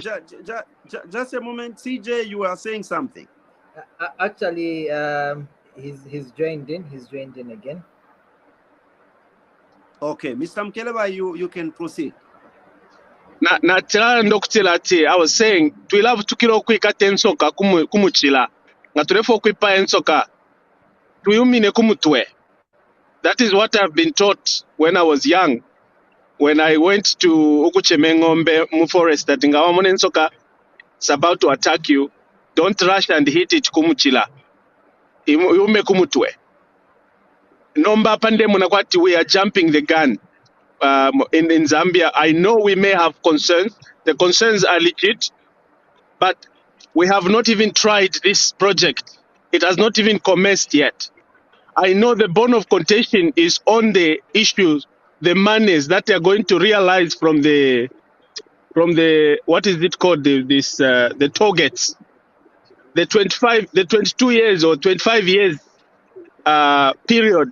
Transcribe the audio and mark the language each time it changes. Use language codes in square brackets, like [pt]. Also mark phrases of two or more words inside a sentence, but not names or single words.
[en] Just a moment, CJ, you are saying something. Actually, he's joined in. He's joined in again. Okay, Mr. Mukelabai, you can proceed. [bem] Na tira ndokutilati, [en] I was saying [bem] tuilavu tukiro kwikata ensoka kumuchila nga tulefo kwipa ensoka tuyumine kumutwe. [en] That is what I've been taught when I was young. When I went to Ukuchemengombe mu forest, [bem] that ngawamone ensoka [en] is about to attack you, don't rush and hit it kumuchila. [bem] Yume kumutwe. Nomba pande munakwati, [en] we are jumping the gun. In Zambia, I know we may have concerns. The concerns are legit, but we have not even tried this project. It has not even commenced yet. I know the bone of contention is on the issues, the monies that they are going to realize from the what is it called, the targets, the 22 years or 25 years period.